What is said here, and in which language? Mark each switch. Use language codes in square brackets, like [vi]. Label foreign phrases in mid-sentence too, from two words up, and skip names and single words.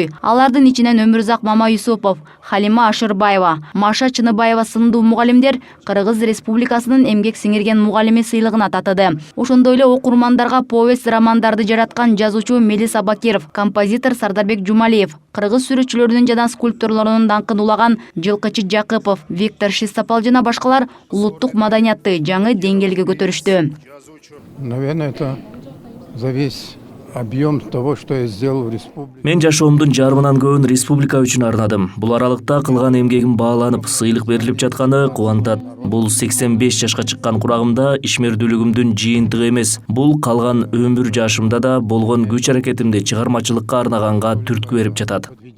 [ky] Алардын ичинен Өмүрзак Мамаюсупов, Халима Ашырбаева, Маша Чыныбаева сындуу мугалимдер Кыргыз Республикасынын эмгек сиңирген мугалими сыйлыгына татыды. Ошондой эле окурмандарга повесть романдарды жараткан жазуучу Мелис Абакиров, композитор Сардарбек Жумалиев, кыргыз сүрөтчүлөрүнүн жана скульпторлорунун даңкын улаган Жылкычы Жакыпов, Виктор Шистопал жана башкалар улуттук маданиятты жаңы деңгээлге көтөрүштү. [ru] Наверное, это за весь объем того, что я сделал в республике. [ky] Мен жашоомдун жарымынан көбүн республика үчүн арнадым. Бул аралыкта кылган эмгегим бааланып, сыйлык берилип жатканы кубантат. Бул 85 жашка чыккан курагымда ишмердүүлүгүмдүн жыйынтыгы эмес. Бул калган өмүр жашымда да болгон күч аракетимди чыгармачылыкка арнаганга түрткү берип жатат.